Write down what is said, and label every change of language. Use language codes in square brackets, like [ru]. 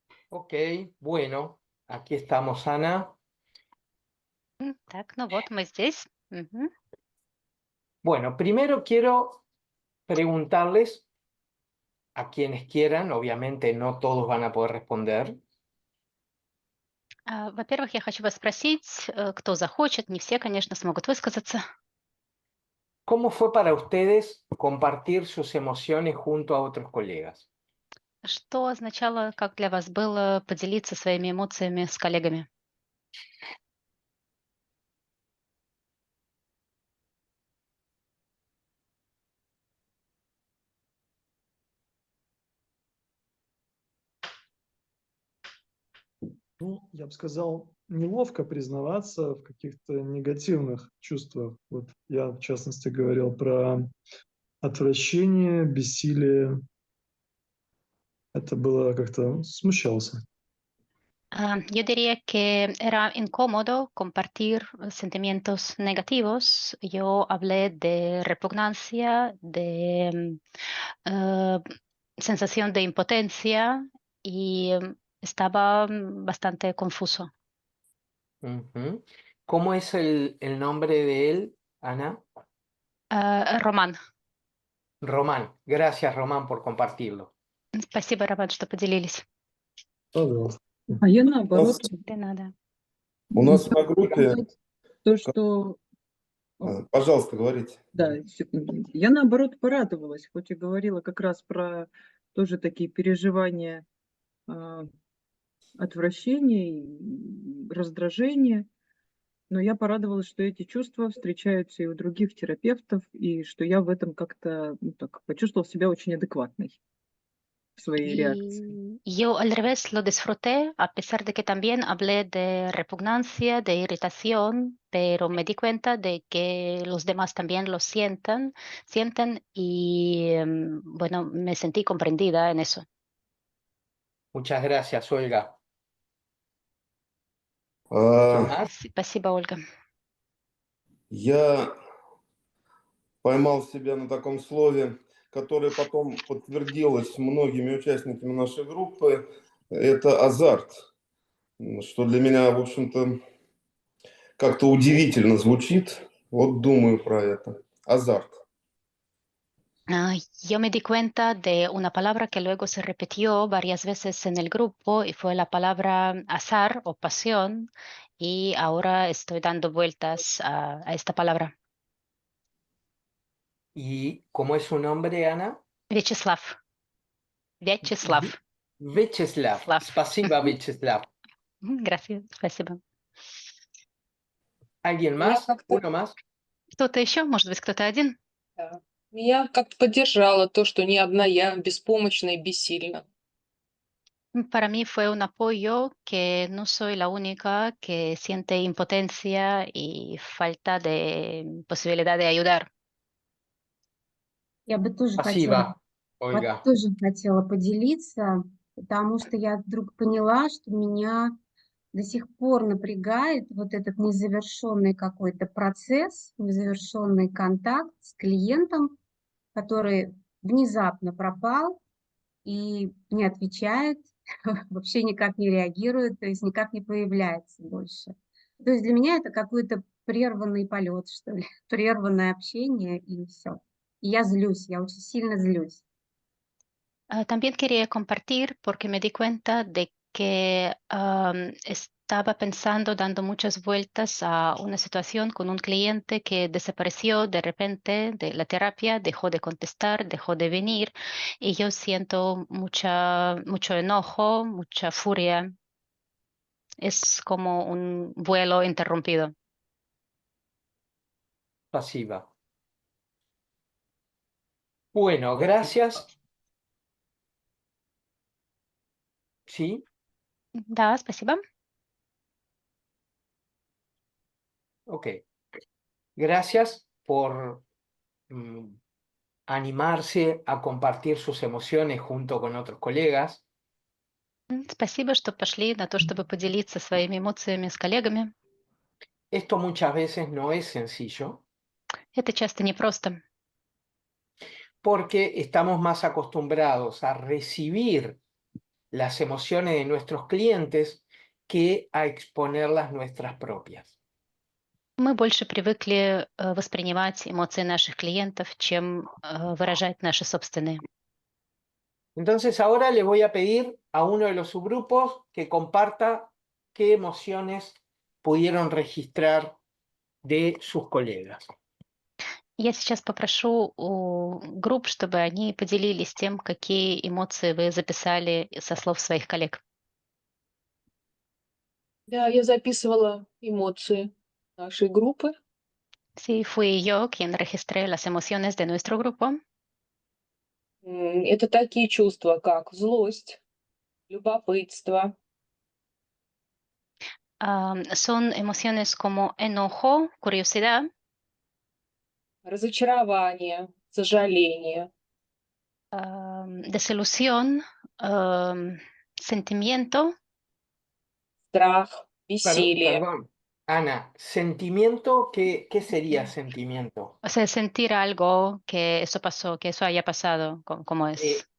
[es] Ok, bueno, aquí estamos, Ana. [ru] Так, ну вот мы здесь. Мгм. [es] Bueno, primero quiero preguntarles a quienes quieran, obviamente no todos van a poder responder. [ru] Во-первых, я хочу вас спросить, кто захочет, не все, конечно, смогут высказаться. [es] ¿Cómo fue para ustedes compartir sus emociones junto a otros colegas? [ru] Что означало, как для вас было поделиться своими эмоциями с коллегами? Ну, я бы сказал, неловко признаваться в каких-то негативных чувствах. Вот я, в частности, говорил про отвращение, бессилие. Это было как-то смущался. [es] Yo diría que era incómodo compartir sentimientos negativos. Yo hablé de repugnancia, de sensación de impotencia y estaba bastante confuso. Ujú. ¿Cómo es el nombre de él, Ana? [ru] Роман, [es] Román. Gracias, Román, por compartirlo. [ru] спасибо, Роман, что поделились. Пожалуйста. А я наоборот, Не надо. У нас на группе... сказать то, что... Пожалуйста, говорите. Да, секунду. Я наоборот порадовалась, хоть и говорила как раз про тоже такие переживания отвращения и раздражения, но я порадовалась, что эти чувства встречаются и у других терапевтов, и что я в этом как-то так, почувствовала себя очень адекватной в своей реакции. [es] Y yo al revés lo disfruté, a pesar de que también hablé de repugnancia, de irritación, pero me di cuenta de que los demás también lo sienten y bueno, me sentí comprendida en eso. Muchas gracias, Olga. А, [ru] Спасибо, Ольга. Я поймал себя на таком слове, которое потом подтвердилось многими участниками нашей группы. Это азарт, что для меня, в общем-то, как-то удивительно звучит. Вот думаю про это. Азарт. [es] Yo me di cuenta de una palabra que luego se repitió varias veces en el grupo y fue la palabra azar o pasión y ahora estoy dando vueltas a esta palabra. ¿Y cómo es su nombre, Ana? Vyacheslav. Vyacheslav. Vyacheslav. Slav. [ru] Спасибо, Vyacheslav. [es] Gracias, [ru] спасибо. [es] ¿Alguien [ru] Меня [es] más? [ru] как-то [es] ¿Uno más? [ru] Кто-то еще? Может быть, кто-то один? да, меня как-то поддержало то, что не одна я беспомощна и бессильна. [es] Para mí fue un apoyo que no soy la única que siente impotencia y falta de posibilidad de ayudar. [ru] Я бы тоже Спасибо, Вот Olga. тоже хотела поделиться, потому что я вдруг поняла, что меня до сих пор напрягает вот этот незавершенный какой-то процесс, незавершенный контакт с клиентом, который внезапно пропал и не отвечает, вообще никак не реагирует, то есть никак не появляется больше. То есть для меня это какой-то прерванный полет, что ли, прерванное общение, и все. И я злюсь, я очень сильно злюсь. [es] También quería compartir porque me di cuenta de que estaba pensando, dando muchas vueltas a una situación con un cliente que desapareció de repente de la terapia, dejó de contestar, dejó de venir y yo siento mucho enojo, mucha furia. Es como un vuelo interrumpido. [ru] Спасибо. [es] Bueno, gracias. ¿Sí? [ru] Да, спасибо. [es] Ok. Gracias por animarse a compartir sus emociones junto con otros colegas. [ru] Спасибо, что пошли на то, чтобы поделиться своими эмоциями с коллегами. [es] Esto muchas veces no es sencillo [ru] Это часто непросто. [es] porque estamos más acostumbrados a recibir las emociones de nuestros clientes que a exponerlas nuestras propias. [ru] Мы больше привыкли воспринимать эмоции наших клиентов, чем выражать наши собственные. [es] Entonces ahora le voy a pedir a uno de los subgrupos que comparta qué emociones pudieron registrar de sus colegas. [ru] Я сейчас попрошу у групп, чтобы они поделились тем, какие эмоции вы записали со слов своих коллег. Да, я записывала эмоции нашей группы. [es] Sí, fui yo quien registré las emociones de nuestro grupo. [ru] Это такие чувства, как злость, любопытство, [es] Son emociones como enojo, curiosidad, [ru] разочарование, сожаление, [es] desilusión, sentimiento, [ru] страх, бессилие. [es] Perdón, Ana, sentimiento, ¿qué sería sentimiento? o sea, sentir algo que eso pasó, que eso haya pasado, como es.